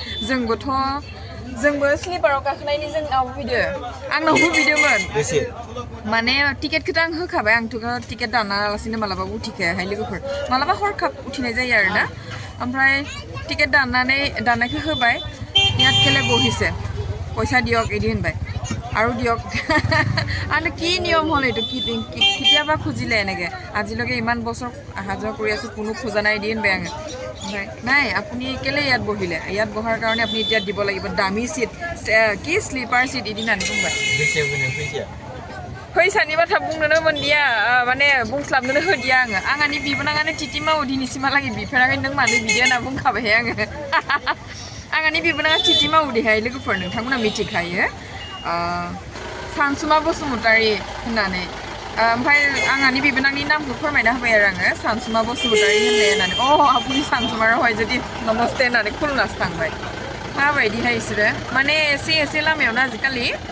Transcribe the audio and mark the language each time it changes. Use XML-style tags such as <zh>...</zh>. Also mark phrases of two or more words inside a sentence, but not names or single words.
<brx>जोंबो स्लिपाराव गाखोनायनि जोंनाव फैदो आंनावबो बिदोंमोन माने टिकेटखौथ' आं होखाबाय आंथ' टिकेट दानालासिनो मालाबाबो उथिखायाहाय लोगोफोर मालाबा हरखाब उथिनाय जायो आरोना ओमफ्राय टिकेट दाननायखौ होबाय</brx> <as>ইয়াত কেলে বহিছে পইচা দিয়ক এদি হনবাই আৰু দিয়ক আনে কি নিয়ম হল এটো কি কিতিয়াবা খুজিলে এনেকে আজিলৈকে ইমান বছৰ আহা যোৱা কৰি আছো কোনো খোজা নাই দিন বে আঙে নাই আপুনি কেলে ইয়াত বহিলে ইয়াত বহাৰ কাৰণে আপুনি এতিয়া দিব লাগিব দামী সিট কি স্লিপাৰ সিট এদিন আনি বুंबाय</as> <brx>फैसानि बाथ्रा बुंनोनो मोनदिया माने बुंस्लाबनोनो होदिया आं आंनि बिबोनाङानो टिटि मावो दिनैसिमहालागै बिफेराखै नों मानो बिदि होनना बुंखाबाय आङो आंनि बिबोनाङा टिटि मावो देहाय लोगोफोर नोंथांमोना मिथिखायो सानसुमा बसुमतारी होननानै ओमफ्राय आंनि बिबोनांनि नामखौ फोरमायना होबाय आरो आङो सानसुमा बसुमतारी होननानै आपुनि सानसुमा रावहाय जुदि नमस्ते होननानै खुलुमनासो थांबाय माबायदिहाय बिसोरो माने एसे लामायावनो आजिखालि</brx>